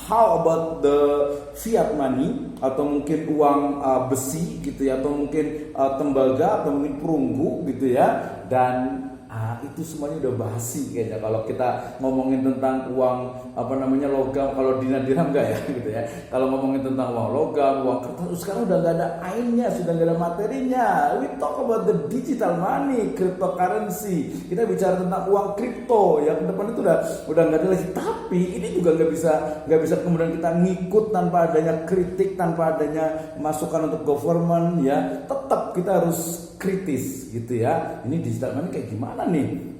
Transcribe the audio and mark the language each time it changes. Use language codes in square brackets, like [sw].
[en] How about the fiat money, [id] atau mungkin uang besi gitu ya, atau mungkin tembaga, atau mungkin perunggu gitu ya? Dan itu semuanya udah basi kayaknya kalau kita ngomongin tentang uang logam. Kalau dinar dirham enggak ya gitu ya. Kalau ngomongin tentang uang logam, uang kertas, sekarang udah nggak ada ainnya, sudah nggak ada materinya. [en] We talk about the digital money, cryptocurrency. [id] Kita bicara tentang uang kripto ya, ke depan itu udah nggak ada lagi. Tapi ini juga nggak bisa kemudian kita ngikut tanpa adanya kritik, tanpa adanya masukan untuk government ya. Tetap kita harus kritis gitu ya. Ini digital money kayak gimana nih?